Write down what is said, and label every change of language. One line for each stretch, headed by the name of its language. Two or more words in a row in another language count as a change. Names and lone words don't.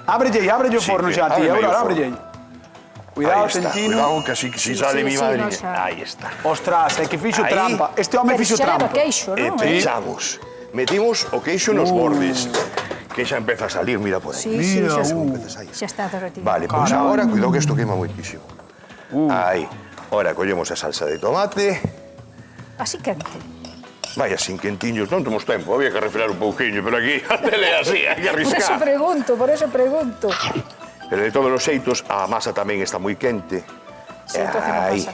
Galician: Ábrelle o forno xa, ti. ábreme Aurora, o forno. ábrelle. Cuidado, Aí está, Tentino.
Spanish: cuidado, que así que si sale mi sí, madre.
Galician: no xa. Aí está. Ostras, é que fixo Aí. trampa. Este home Pero fixo xa leva trampa. queixo, E non? pechamos. Metimos o queixo nos bordes. Que xa empeza a salir, mira por aí. Sí, Mira, xa está derretido.
Spanish: Vale, pues ahora cuidado que esto quema muchísimo. Ahí.
Galician: Ahora collemos a salsa de tomate. Así quente. Vaya, sin quentiños, non temos tempo. Había que refrear un pouquiño, pero aquí a tele é así, hai que
Spanish: Por eso
Galician: arriscar.
Spanish: pregunto.
Galician: Pero de todos os xeitos, a masa tamén está moi quente.
Spanish: Si, entonces non
Galician: Aí.